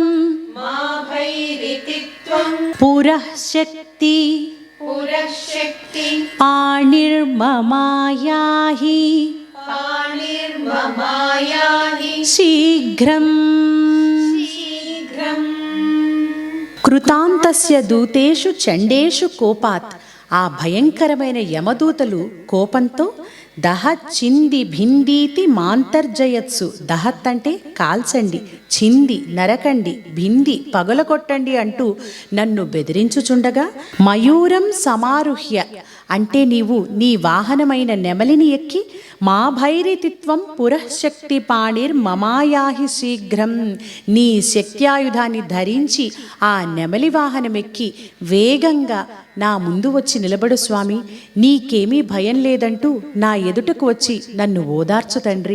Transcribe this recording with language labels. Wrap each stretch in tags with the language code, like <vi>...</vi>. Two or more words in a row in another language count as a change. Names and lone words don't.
<sa>मा भैरिति त्वं पुरः शक्ति पुरः शक्ति पाणिर्ममायाहि పాణిర్మమాయాహి శీఘ్రం. శీఘ్రం. కృతాంతస్య దూతేషు చండేషు కోపాత్.</sa> <te>ఆ భయంకరమైన యమదూతలు కోపంతో</te> <sa>దహత్ చింది భిందీతి మాంతర్జయత్సు.</sa> <te>దహత్ అంటే కాల్చండి, చింది నరకండి, భింది పగలగొట్టండి అంటూ నన్ను బెదిరించుచుండగా,</te> <sa>మయూరం సమారుహ్య</sa> <te>అంటే నీవు నీ వాహనమైన నెమలిని ఎక్కి,</te> <sa>మా భైరితిత్వం పురఃశక్తి పాణిర్ మమాయాహి శీఘ్రం,</sa> <te>నీ శక్త్యాయుధాన్ని ధరించి ఆ నెమలి వాహనమెక్కి వేగంగా నా ముందు వచ్చి నిలబడు స్వామి, నీకేమీ భయం లేదంటూ నా ఎదుటకు వచ్చి నన్ను ఓదార్చు తండ్రి.</te>